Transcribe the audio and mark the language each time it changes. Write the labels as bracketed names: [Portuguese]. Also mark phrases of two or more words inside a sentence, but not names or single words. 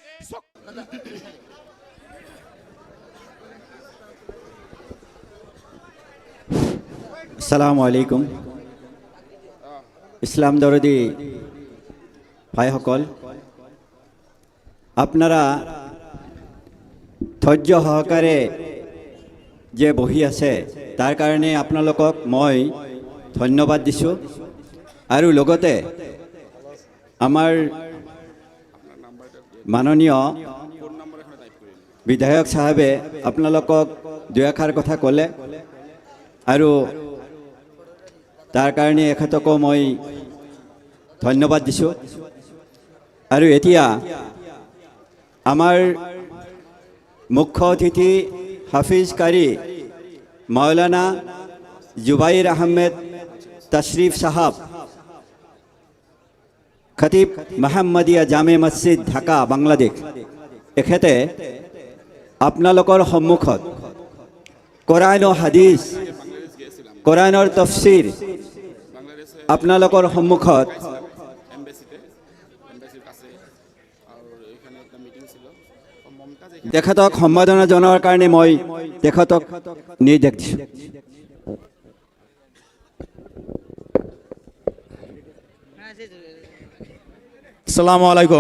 [Arabic] السلام عليكم. [Assamese] ইসলাম দরদি ভাইসকল, আপনারা ধৈৰ্য সহকাৰে যে বহি আছে তাৰ কাৰণে আপোনালোকক মই ধন্যবাদ দিছোঁ। আৰু লগতে আমাৰ মাননীয় বিধায়ক সাহেবে আপোনালোকক দুই এষাৰ কথা ক'লে, আৰু তাৰ কাৰণে এখেতকো মই ধন্যবাদ দিছোঁ। আৰু এতিয়া আমাৰ মুখ্য অতিথি হাফিজ কারি মৌলানা জুবাইর আহমেদ তশরিফ সাহাব, খতিব মোহাম্মদিয়া জামে মসজিদ ঢাকা বাংলাদেশ, এখেতে আপোনালোকৰ সন্মুখত কোরআন ও হাদিস, কোরআনৰ তফসিৰ আপোনালোকৰ সন্মুখত তেখেতক সম্বোধনা জনোৱাৰ কাৰণে মই তেখেতক নিৰ্দেশ দিছোঁ। [Arabic] السلام عليكم.